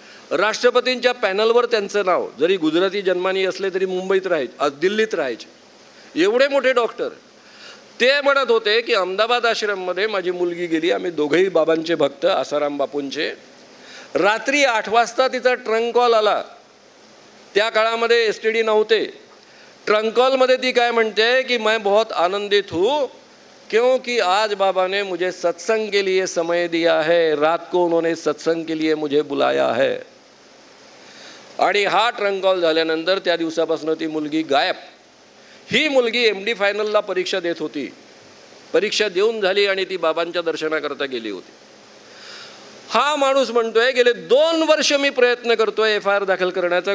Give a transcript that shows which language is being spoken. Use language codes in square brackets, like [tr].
[mr] राष्ट्रपतींच्या पॅनलवर त्यांचं नाव, जरी गुजराती जन्मानी असले तरी मुंबईत राहायचे, दिल्लीत राहायचे, एवढे मोठे डॉक्टर. ते म्हणत होते की अहमदाबाद आश्रममध्ये माझी मुलगी गेली. आम्ही दोघेही बाबांचे भक्त, आसाराम बापूंचे. रात्री 8 वाजता तिचा ट्रंक कॉल आला. त्या काळामध्ये STD नव्हते. ट्रंक कॉलमध्ये ती काय म्हणते की [hi] मैं बहुत आनंदित हूँ क्योंकि आज बाबा ने मुझे सत्संग के लिए समय दिया है, रात को उन्होंने सत्संग के लिए मुझे बुलाया है. [mr] आणि हा ट्रंक कॉल झाल्यानंतर त्या दिवसापासून ती मुलगी गायब. ही मुलगी MD फायनलला परीक्षा देत होती. परीक्षा देऊन झाली आणि ती बाबांच्या दर्शनाकरता गेली होती. हा माणूस म्हणतोय गेले 2 वर्ष मी प्रयत्न करतोय FIR दाखल करण्याचा.